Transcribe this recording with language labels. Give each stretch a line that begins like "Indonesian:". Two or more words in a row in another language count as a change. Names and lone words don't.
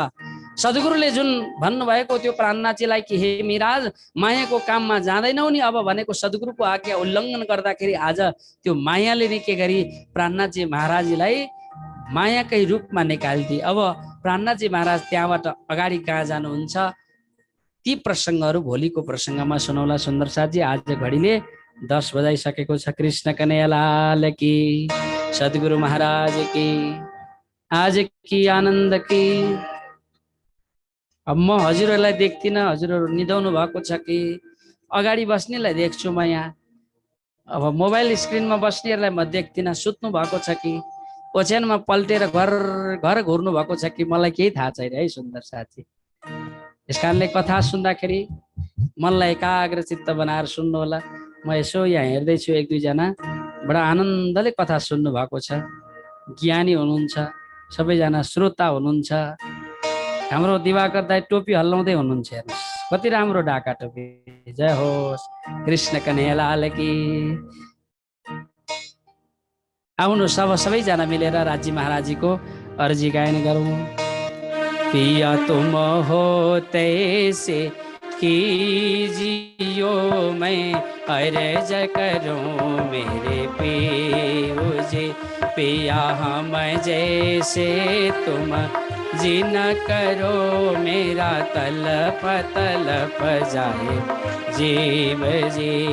Nepali: सद्गुरुले जुन भन्नुभएको त्यो प्राणनाथजीलाई कि हे मिराज, मायाको काममा जाँदैनौ नि अब भनेको सद्गुरुको आज्ञा उल्लङ्घन गर्दाखेरि आज त्यो मायाले नै के गरी प्राणनाथजी महाराजलाई मायाकै रूपमा निकालिदिए। अब प्राणनाथजी महाराज त्यहाँबाट अगाडि कहाँ जानुहुन्छ ती प्रसङ्गहरू भोलिको प्रसङ्गमा सुनौला। सुन्दर साथजी, आज घडीले 10 बजाइसकेको छ।
Hindi: कृष्ण कन्हैया लाल की, सद्गुरु महाराज की, आज की आनन्द की।
Nepali: अब म हजुरहरूलाई देख्दिनँ, हजुरहरू निदाउनु भएको छ कि अगाडि बस्नेलाई देख्छु म यहाँ। अब मोबाइल स्क्रिनमा बस्नेहरूलाई म देख्दिनँ, सुत्नु भएको छ कि ओछ्यानमा पल्टेर घर घर घुर्नु भएको छ कि मलाई केही थाहा छैन है सुन्दर साथी। यस कारणले कथा सुन्दाखेरि मनलाई एकाग्र चित्त बनाएर सुन्नु होला। म यसो यहाँ हेर्दैछु, एक दुईजना बडा आनन्दले कथा सुन्नु भएको छ, ज्ञानी हुनुहुन्छ, सबैजना श्रोता हुनुहुन्छ। हाम्रो दिवाकर दाई टोपी हल्लाउँदै हुनुहुन्छ, हेर्नुहोस् कति राम्रो ढाका टोपी। जय होस् कृष्ण कन्हैया लाल की। आउनुहोस् अब सबैजना मिलेर राज्य महाराजीको अर्जी गायन गरौँ।
Hindi: पिया तुम हो तैसे कीजियो, मैं अर्ज करूं मेरे पियो जी। पिया हम जैसे तुम जी न करो, मेरा तलप तलप जाए जीव जी।